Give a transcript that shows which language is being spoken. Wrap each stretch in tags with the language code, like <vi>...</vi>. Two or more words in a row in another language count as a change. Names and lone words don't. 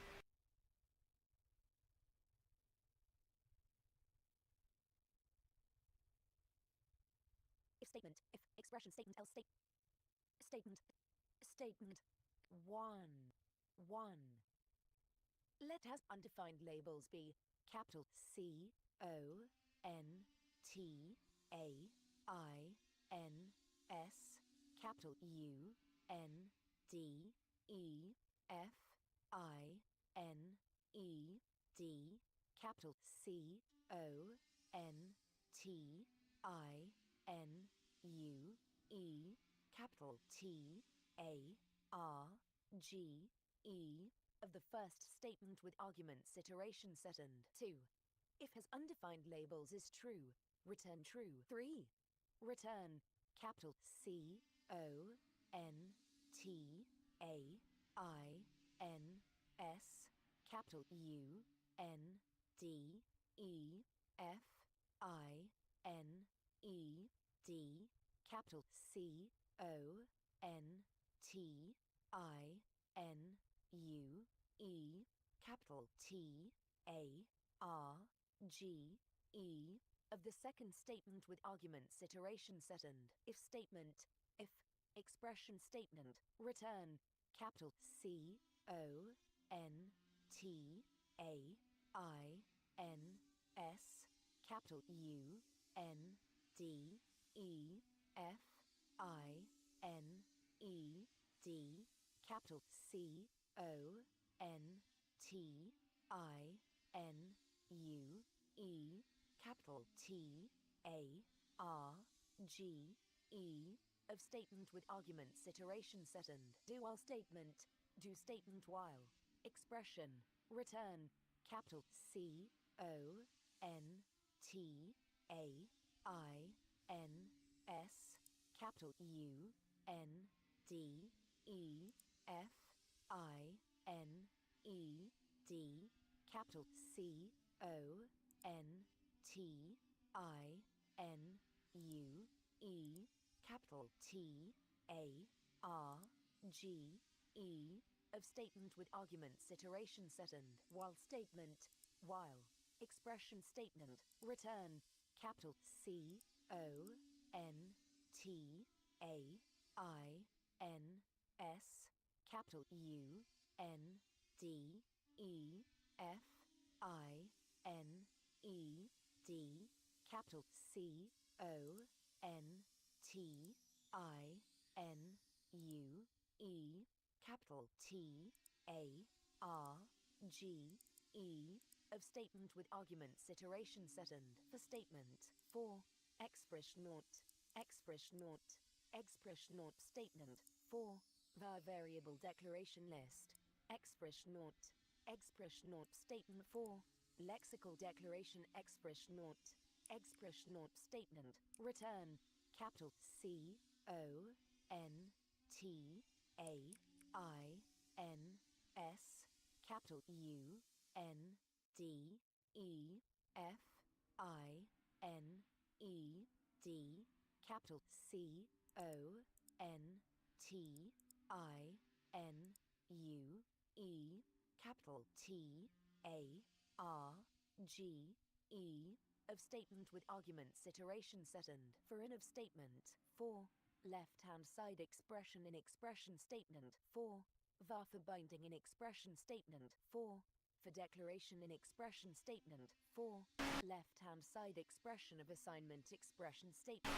<en>If statement, if expression statement, else statement, statement 1. Let has undefined labels be capital C O N T A I N S, capital U N D E F I N E D, capital C O N T I N U E, capital T A R G E, of the first statement with arguments iteration second. 2. If has undefined labels is true, return true. 3. Return capital C O N T A I N S, capital U N D E F I N E D, capital C O N T I N U E, capital T A R G E, of the second statement with arguments iteration second. If statement, if expression statement, return capital C O N T A I N S, capital U N D E F I N E D, capital C O N T I N U E, capital T A R G E, of statement with arguments iteration second. Do while statement, do statement while. Expression, return capital C O N T A I N S, capital U N D E F I N E D, capital C O N T I N U E, capital T A R G E, of statement with arguments iteration second. While statement, while. Expression statement, return capital C O N T A I N S, capital U N D E F I N E D, capital C O N T I N U E, capital T A R G E, of statement with arguments iteration second. For statement 4. Expression statement 4. The variable declaration list. Expression statement 4. Lexical declaration expression statement, return capital C O N T A I N S, capital U N D E F I N E D, capital C O N T I N U E, capital T A R G E, of statement with arguments iteration second. For in of statement 4. Left-hand side expression in expression statement 4. var for binding in expression statement 4. For declaration in expression statement 4. Left-hand side expression of assignment expression statement.</en>